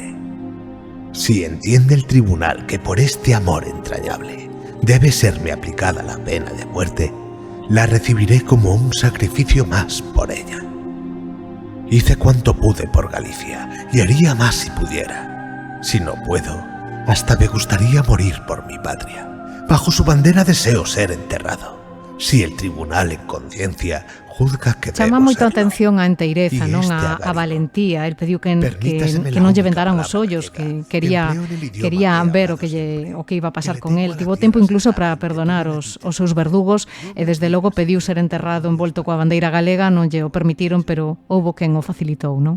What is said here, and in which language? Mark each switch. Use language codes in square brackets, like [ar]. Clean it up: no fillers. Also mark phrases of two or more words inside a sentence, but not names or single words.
[es] Si entiende el tribunal que por este amor entrañable debe serme aplicada la pena de muerte, la recibiré como un sacrificio más por ella. Hice cuanto pude por Galicia y haría más si pudiera. Si no puedo, hasta me gustaría morir por mi patria. Bajo su bandera deseo ser enterrado. Si el tribunal en conciencia juzga que debo [gl] Chama moita [es] serlo. [gl] atención a enteireza, non? A valentía. El pediu que non lle vendaran os ollos, que quería ver o que [es] iba a pasar [gl] con el. Tivo tempo incluso para perdonar os seus verdugos e desde logo pediu ser enterrado envolto coa bandeira galega, non lle o permitiron, pero houbo quen o facilitou, non?